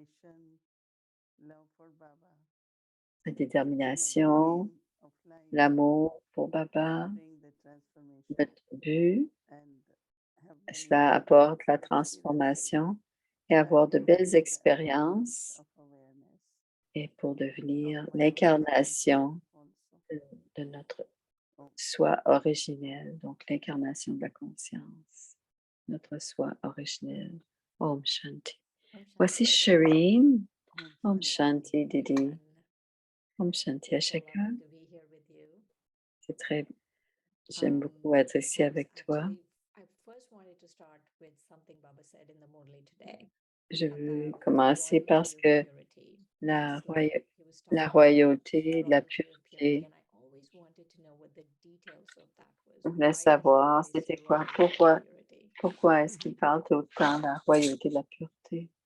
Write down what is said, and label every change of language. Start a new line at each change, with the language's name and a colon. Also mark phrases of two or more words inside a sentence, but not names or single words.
French: la détermination, l'amour pour Baba, notre but, cela apporte la transformation et avoir de belles expériences et pour devenir l'incarnation de notre soi originel, donc l'incarnation de la conscience, notre soi originel.
Hindi: ॐ शान्ति.
French: Voici Shireen.
Hindi: ॐ शान्ति, दीदी। ॐ शान्ति
French: à chacun. C'est très, j'aime beaucoup être ici avec toi. Je veux commencer parce que la, la royauté, la pureté, je voulais savoir c'était quoi, pourquoi est-ce qu'il parle tout le temps de la royauté de la pureté?